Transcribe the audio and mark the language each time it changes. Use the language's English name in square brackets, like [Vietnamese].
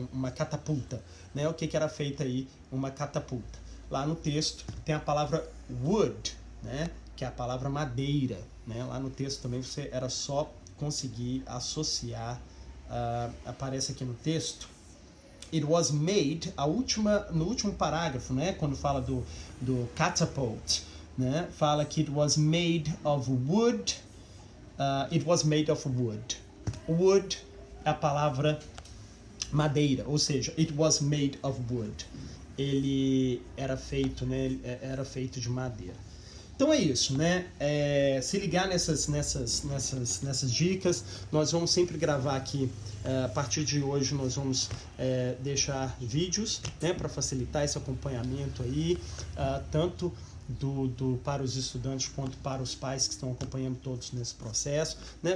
[Portuguese] Uma catapulta, né? O que era feita aí uma catapulta? Lá no texto tem a palavra wood, né? Que é a palavra madeira, né? Lá no texto também você era só conseguir associar, aparece aqui no texto. [English] It was made, [Portuguese] no último parágrafo, né, quando fala do [English] catapult, [Portuguese] né, fala que [English] it was made of wood, it was made of wood. [Portuguese] Wood é a palavra madeira, ou seja, [English] it was made of wood. [Portuguese] Ele era feito, né, era feito de madeira. Então é isso, né? Se ligar nessas dicas, nós vamos sempre gravar aqui. A partir de hoje nós vamos deixar vídeos, né, para facilitar esse acompanhamento aí, tanto para os estudantes quanto para os pais que estão acompanhando todos nesse processo, né?